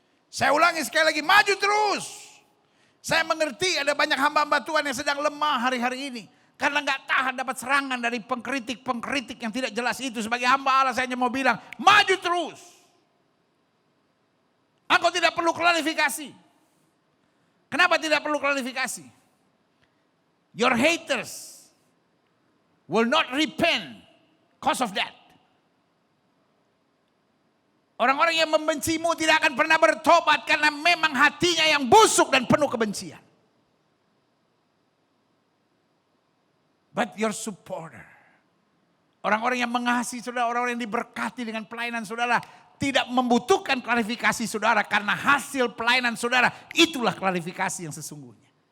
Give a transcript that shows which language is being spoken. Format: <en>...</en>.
<id>Saya ulangi sekali lagi, maju terus. Saya mengerti ada banyak hamba-hamba Tuhan yang sedang lemah hari-hari ini. Karena gak tahan dapat serangan dari pengkritik-pengkritik yang tidak jelas itu. Sebagai hamba Allah saya hanya mau bilang, maju terus. Engkau tidak perlu klarifikasi. Kenapa tidak perlu klarifikasi?</id> <en>Your haters will not repent because of that.</en> <id>Orang-orang yang membencimu tidak akan pernah bertobat karena memang hatinya yang busuk dan penuh kebencian.</id> <en>But your supporter,</en> <id>orang-orang yang mengasihi saudara, orang-orang yang diberkati dengan pelayanan saudara, tidak membutuhkan klarifikasi saudara karena hasil pelayanan saudara itulah klarifikasi yang sesungguhnya.</id>